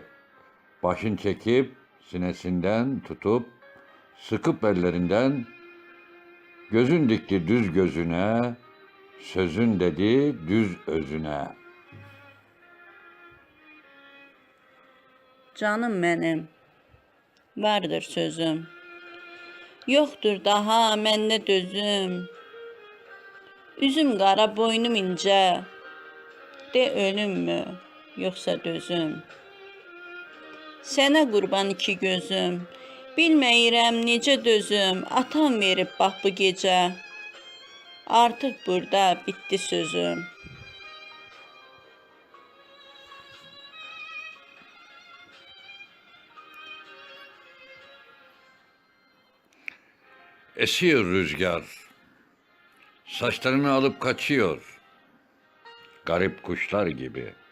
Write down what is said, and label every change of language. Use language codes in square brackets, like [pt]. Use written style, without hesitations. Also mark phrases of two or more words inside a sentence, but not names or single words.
[tr] Başın çekip sinesinden tutup sıkıp ellerinden gözün dikti düz gözüne, sözün dedi düz özüne. [az] Canım mənim, vardır sözüm. Yoxdur daha məndə dözüm. Üzüm qara, boynum incə. De ölüm mü, yoxsa dözüm? Sənə qurban iki gözüm. Bilməyirəm necə dözüm. Atam verib bax bu gecə. Artıq burada bitti sözüm. [tr] Esiyor rüzgar, saçlarını alıp kaçıyor, garip kuşlar gibi.